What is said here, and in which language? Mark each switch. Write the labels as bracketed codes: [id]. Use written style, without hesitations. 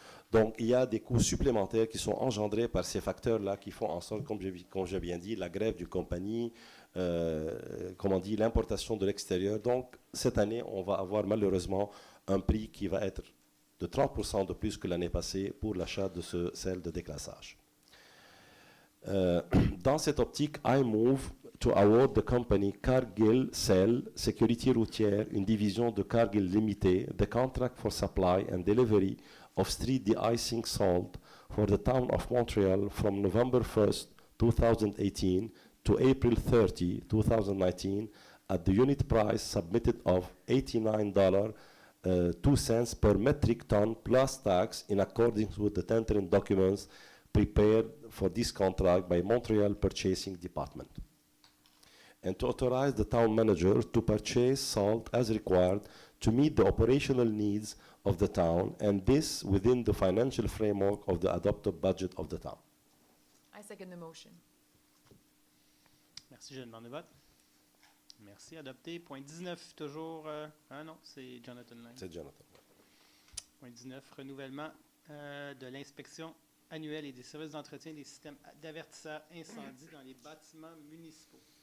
[fr] Donc, il y a des coûts supplémentaires qui sont engendrés par ces facteurs-là qui font en sorte, comme j'ai bien dit, la grève du compagnie, l'importation de l'extérieur. Donc, cette année, on va avoir malheureusement un prix qui va être de 30% de plus que l'année passée pour l'achat de ce sel de déclassage. Dans cette optique, [en] I move to award the company Cargill Cell Sécurité routière, [fr] une division de [en] Cargill Limited, the contract for supply and delivery of street de-icing salt for the town of Montreal from November 1st, 2018 to April 30, 2019 at the unit price submitted of $89.02 per metric ton plus tax in accordance with the tendering documents prepared for this contract by Montreal Purchasing Department. And to authorize the town manager to purchase salt as required to meet the operational needs of the town, and this within the financial framework of the adopted budget of the town. I second the motion. [fr] Merci, je demande le vote. Merci, adopté. Point 19, toujours... ah non, c'est Jonathan Lang. C'est Jonathan. Point 19, renouvellement de l'inspection annuelle et des services d'entretien des systèmes d'avertisseurs incendie dans les bâtiments municipaux.